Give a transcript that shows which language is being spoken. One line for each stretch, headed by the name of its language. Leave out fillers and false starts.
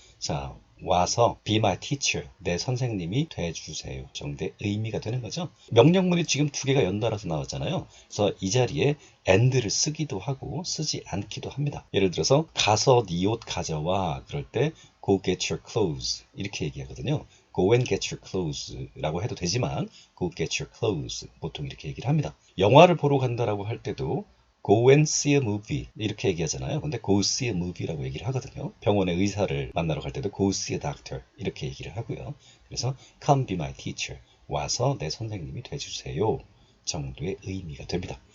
Korean: 자, 와서
English: be my teacher,
Korean: 내 선생님이 돼주세요 정도의 의미가 되는 거죠. 명령문이 지금 2개가 연달아서 나왔잖아요. 그래서 이 자리에 and를 쓰기도 하고 쓰지 않기도 합니다. 예를 들어서 가서 네 옷 가져와 그럴 때
English: go get your clothes
Korean: 이렇게 얘기하거든요.
English: go and get your clothes
Korean: 라고 해도 되지만
English: go get your clothes
Korean: 보통 이렇게 얘기를 합니다. 영화를 보러 간다라고 할 때도
English: go and see a movie
Korean: 이렇게 얘기하잖아요. 근데
English: go see a movie
Korean: 라고 얘기를 하거든요. 병원에 의사를 만나러 갈 때도
English: go see a doctor
Korean: 이렇게 얘기를 하고요. 그래서
English: come be my teacher,
Korean: 와서 내 선생님이 돼주세요 정도의 의미가 됩니다.